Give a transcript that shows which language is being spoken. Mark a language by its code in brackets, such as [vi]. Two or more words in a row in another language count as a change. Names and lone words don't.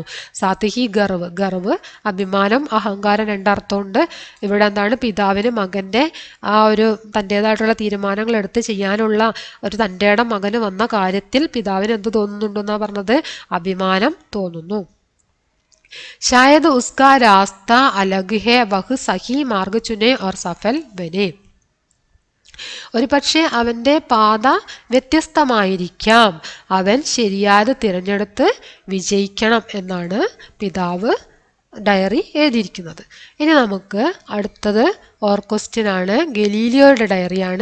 [hi] साथ ही गर्व, [ml] ഗർവ് അഭിമാനം, അഹങ്കാരം രണ്ടർത്ഥമുണ്ട്. ഇവിടെ എന്താണ്? പിതാവിന് മകൻ്റെ ആ ഒരു തൻ്റേതായിട്ടുള്ള തീരുമാനങ്ങൾ എടുത്ത് ചെയ്യാനുള്ള ഒരു തൻ്റെ ഇടം മകന് വന്ന കാര്യത്തിൽ പിതാവിന് എന്ത് തോന്നുന്നുണ്ടെന്നാണ് പറഞ്ഞത്? അഭിമാനം തോന്നുന്നു. [hi] शायद उसका रास्ता अलग है, वह सही मार्ग चुने और सफल बने. [ml] ഒരു പക്ഷേ അവൻ്റെ പാത വ്യത്യസ്തമായിരിക്കാം, അവൻ ശരിയായത് തിരഞ്ഞെടുത്ത് വിജയിക്കണം എന്നാണ് പിതാവ് ഡയറി എഴുതിയിരിക്കുന്നത്. ഇനി നമുക്ക് അടുത്തത് ക്വസ്റ്റ്യൻ ആണ്, ഗലീലിയോയുടെ ഡയറിയാണ്.